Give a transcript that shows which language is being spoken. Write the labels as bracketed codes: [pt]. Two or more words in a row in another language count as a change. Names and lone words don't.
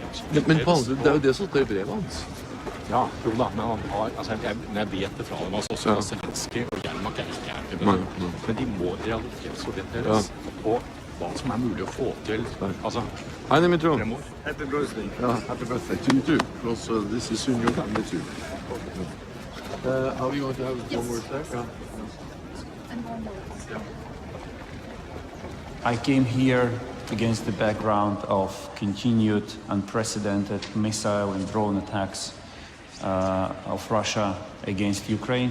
[no] Men det er jo det som står i brevet hans. Ja, jo da, men han har, altså jeg vet det fra dem, altså også Zelenskyj og Jelmak er ikke gjerne med det, men de må realitetsorienteres på hva som er mulig å få til, altså, [en] Hi, Dimitro. [no] fremover. [en] Happy birthday. Happy birthday to you too, because this is soon your family too. Are we going to have one more there? I came here against the background of continued unprecedented missile and drone attacks of Russia against Ukraine.